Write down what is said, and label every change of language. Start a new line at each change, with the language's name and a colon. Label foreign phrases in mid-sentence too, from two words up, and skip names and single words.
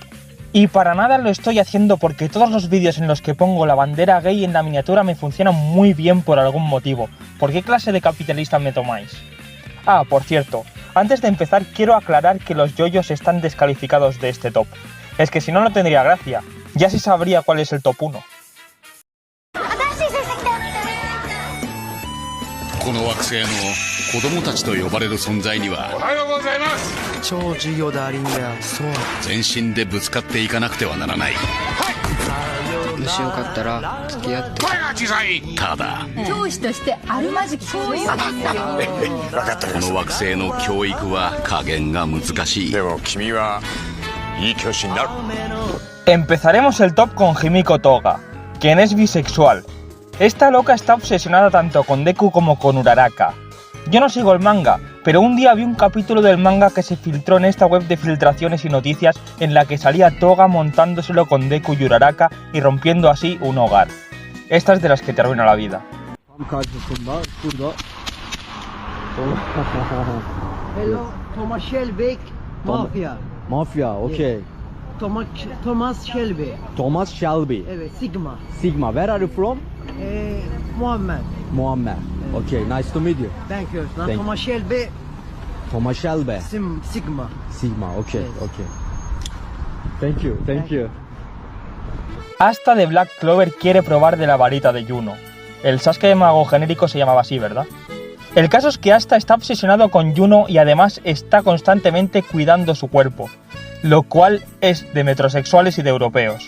Spanish: Y para nada lo estoy haciendo porque todos los vídeos en los que pongo la bandera gay en la miniatura me funcionan muy bien por algún motivo. ¿Por qué clase de capitalista me tomáis? Ah, por cierto, antes de empezar quiero aclarar que los yoyos están descalificados de este top. Es que si no, no tendría gracia. Ya sí sabría cuál es el top 1.
Japanese: この惑星の子供たちと呼ばれる存在にはおはようございます超授業だリンだそう全身でぶつかっていかなくてはならないもしよかったら付き合って声が小さいただ教師としてあるまじきそういう分かったこの惑星の教育は加減が難しいでも君はいい教師になる
Spanish: Empezaremos el top con Himiko Toga, quien es bisexual. Esta loca está obsesionada tanto con Deku como con Uraraka. Yo no sigo el manga, pero un día vi un capítulo del manga que se filtró en esta web de filtraciones y noticias en la que salía Toga montándoselo con Deku y Uraraka y rompiendo así un hogar. Esta es de las que te arruina la vida.
English: Hello, Thomas Shelby, Mafia. Mafia, okay. Thomas Shelby. Thomas Shelby. Evet, Sigma. Sigma, where are you from? Muhammed. Muammer. Okay, nice to meet you. Thank you. Thank you. Thomas Shelby, Thomas Shelby. Sigma. Sigma, okay, Yes. okay. Thank you.
Spanish: Asta de Black Clover quiere probar de la varita de Yuno. El Sasuke de mago genérico se llamaba así, ¿verdad? El caso es que Asta está obsesionado con Yuno y además está constantemente cuidando su cuerpo, lo cual es de metrosexuales y de europeos.